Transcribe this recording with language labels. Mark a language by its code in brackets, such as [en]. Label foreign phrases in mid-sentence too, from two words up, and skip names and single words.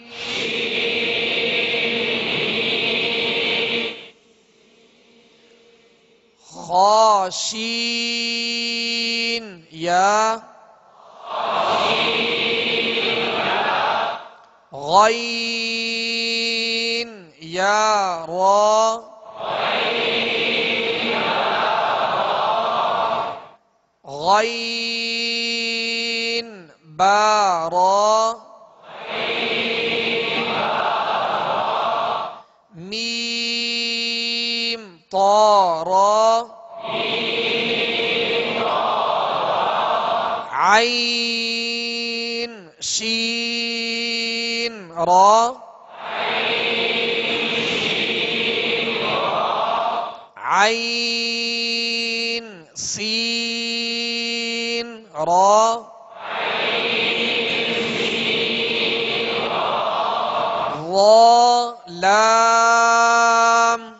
[ar] Khashin ya. Ghain ya ra. غين با را ميم تا را عين شين را عين سين را لام